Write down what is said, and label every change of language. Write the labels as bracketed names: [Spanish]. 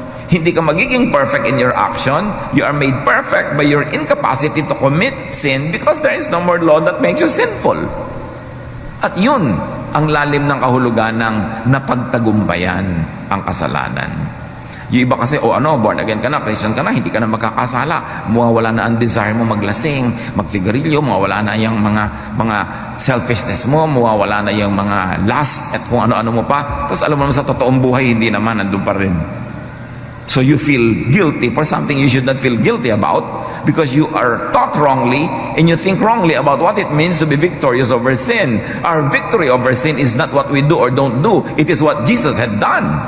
[Filipino] Hindi ka magiging [English] perfect in your action. You are made perfect by your incapacity to commit sin because there is no more law that makes you sinful. [Filipino] At yun ang lalim ng kahulugan ng napagtagumpayan ang kasalanan. Yung iba kasi, [English] born again [Filipino] ka na, Christian ka na, hindi ka na magkakasala. Mawawala na ang desire mo maglasing, magsigarilyo, mawawala na yung mga selfishness mo, mawawala na yung mga lust at kung ano-ano mo pa. Tapos alam mo naman sa totoong buhay, hindi naman, nandun pa rin. [English] So you feel guilty for something you should not feel guilty about because you are taught wrongly and you think wrongly about what it means to be victorious over sin. Our victory over sin is not what we do or don't do. It is what Jesus had done.